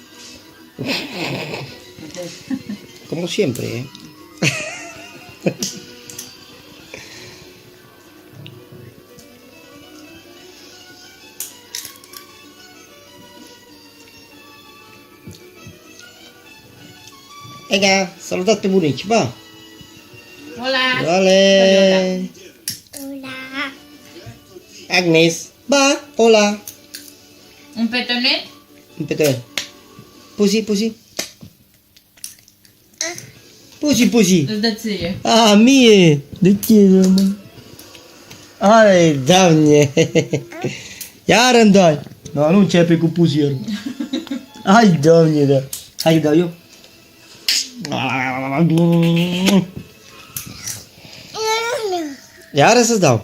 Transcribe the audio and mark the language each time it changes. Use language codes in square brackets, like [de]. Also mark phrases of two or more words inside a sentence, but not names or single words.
[es] Como siempre, ¿eh? [ro] Venga, salutate pe bunici, ba! [es] Hola! Vale! Hola. Agnes, ba! Hola! [ca] Un petonet? Un petone. Pusi, pusi. Pusi, pusi. [ro] Îți dă ție. A, mie! De ce, mă? Ai, Doamne! Iar îmi dai! No, nu începe cu pusierul. Hai, Doamne, da! Hai, dau eu. Iară să-ți dau.